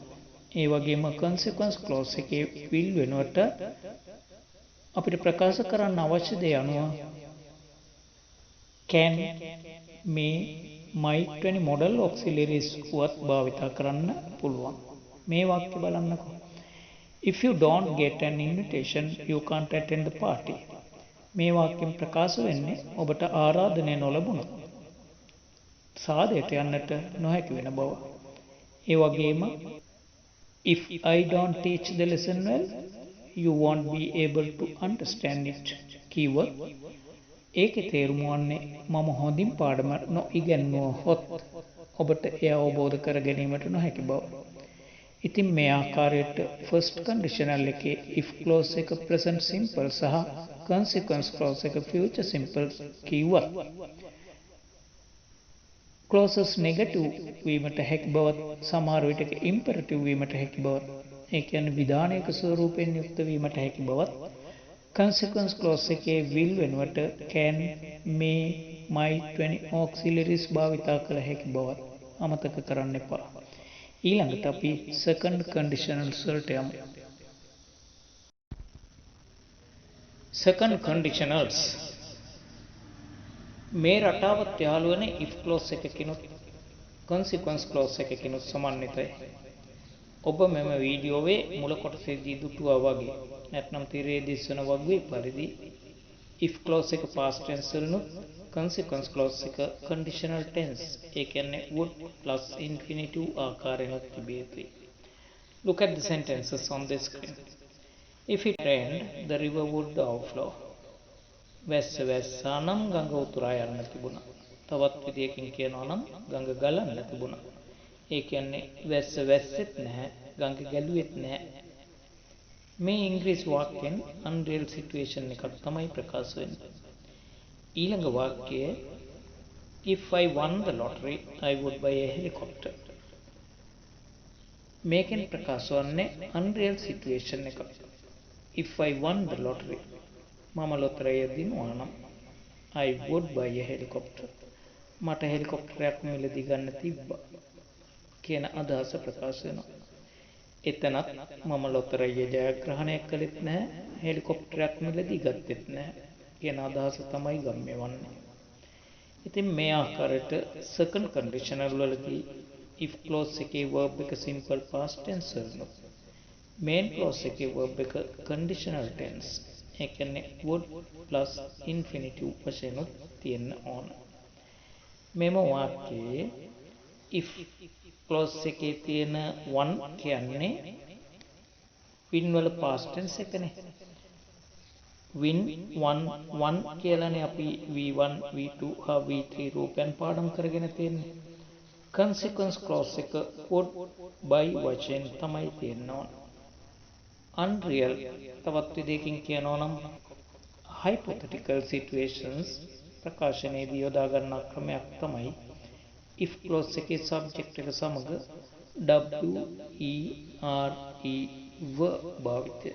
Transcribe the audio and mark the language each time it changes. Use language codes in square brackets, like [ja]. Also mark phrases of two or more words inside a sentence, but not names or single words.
[si] ඒ වගේම [en] consequence clause [si] එකේ will වෙනුවට අපිට ප්‍රකාශ කරන්න අවශ්‍ය දේ අනුව [en] can, may, might [si] වැනි [en] modal auxiliaries [si] උවත් භාවිතා කරන්න පුළුවන්. මේ වාක්‍ය බලන්නකෝ. [en] If you don't get an invitation, you can't attend the party. [si] මේ වාක්‍යයෙන් ප්‍රකාශ වෙන්නේ ඔබට ආරාධනය නොලැබුණොත් සාදයට යන්නට නොහැකි වෙන බව. ඒ වගේම [en] if I don't teach the lesson well, you won't be able to understand it. [si] keyword ඒකේ තේරුම වන්නේ මම හොඳින් පාඩම නොඉගෙනුවහොත් ඔබට එය අවබෝධ කර ගැනීමට නොහැකි බව. ඉතින් මේ ආකාරයට [en] first conditional [si] එකේ [en] if clause [si] එක [en] present simple [si] සහ [en] consequence clause [si] එක [en] future simple [si] කිව්වත් clauses negative වීමට හැකි බවත් සමහර විටක imperative වීමට හැකි බවත් ඒ කියන්නේ විධානයක ස්වරූපයෙන් යුක්ත වීමට හැකි බවත් [en] consequence clause [si] එකේ will වෙනුවට [en] can, may, might [si] වැනි auxiliaries භාවිතා කළ හැකි බවත් අමතක කරන්න එපා. ඊළඟට අපි [en] second conditionals [si] වලට යමු. [en] second conditionals [si] මේ රටාවත් යාළු වෙන [en] if clause [si] එකකිනුත් [en] consequence clause [si] එකකිනුත් සමන්විතයි. ඔබ මෙම වීඩියෝවේ මුල කොටසේදී දුටුවා වගේ නැත්නම් තිරයේ දිස්වන වගේ පරිදි [en] if clause [si] එක [en] past tense [si] වලුත් [en] consequence clause [si] එක [en] conditional tense [si] ඒ කියන්නේ [en] would plus infinitive [si] ආකාරයෙන් තිබිය යුතුයි. [en] Look at the sentences on the screen. If it rained, the river would overflow. [si] වැස්ස වැස්සා නම් ගඟ උතුරා යන්න තිබුණා. තවත් විදියකින් කියනවා නම් ගඟ ගලන්න තිබුණා. ඒ කියන්නේ වැස්ස වැස්සෙත් නැහැ, ගඟ ගැලුවෙත් නැහැ. මේ ඉංග්‍රීසි වාක්‍යයෙන් [en] unreal situation [si] එකක් තමයි ප්‍රකාශ වෙන්නේ. ඊළඟ වාක්‍යය [en] if I won the lottery, I would buy a helicopter. [si] මේකෙන් ප්‍රකාශ වන්නේ [en] unreal situation [si] එකක්. [en] If I won the lottery, [si] මම ලොතරැය දිනුවා නම් [en] I would buy a helicopter. [si] මට හෙලිකොප්ටරයක් මිලදී ගන්න තිබ්බා කියන අදහස ප්‍රකාශ වෙනවා. එතනත් මම ලොතරැය ජයග්‍රහණය කළෙත් නැහැ, හෙලිකොප්ටරයක් මිලදී ගත්තෙත් නැහැ කියන අදහස තමයි ගම්ම්‍ය වන්නේ. ඉතින් මේ ආකාරයට [en] second conditional [si] වලදී [en] if clause [si] එකේ verb එක [en] simple past tense [si] වලුත් [en] main clause [si] එකේ verb එක [en] conditional tense [si] ඒ කියන්නේ [en] would plus infinitive [si] වශයෙන් තියෙන්න ඕන. මෙම වාක්‍යයේ [en] if clause [si] එකේ තියෙන one කියන්නේ win වල [en] past tense [si] එකනේ. [en] win one [si] කියලානේ අපි [en] v1 v2 [si] හා v3 රූපයන් පාඩම් කරගෙන තියෙන්නේ. [en] consequence clause [si] එක [en] would by [si] වශයෙන් තමයි තියෙන්න ඕන. unreal තවත් විදිහකින් කියනවා නම් [en] hypothetical situations [si] ප්‍රකාශනයේදී යොදා ගන්නා ක්‍රමයක් තමයි [en] if clause [si] එකේ subject එක සමග were භාවිතය.